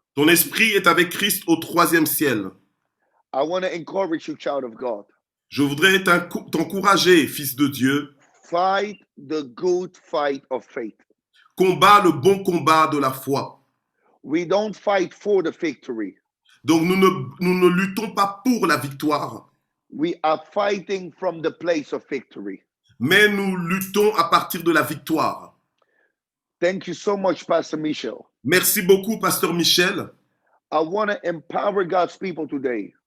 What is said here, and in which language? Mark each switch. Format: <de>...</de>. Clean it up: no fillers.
<fr>Ton esprit est avec Christ au troisième ciel.</fr> <en>I want to encourage you, child of God.</en> <fr>Je voudrais t'encourager, fils de Dieu.</fr> <en>Fight the good fight of faith.</en> <fr>Combat le bon combat de la foi.</fr> <en>We don't fight for the victory.</en> <fr>Donc, nous ne luttons pas pour la victoire,</fr> <en>We are fighting from the place of victory.</en> <fr>mais nous luttons à partir de la victoire.</fr> <en>Thank you so much, Pastor Michel.</en> <fr>Merci beaucoup, Pasteur Michel.</fr> <en>I want to empower God's people today</en>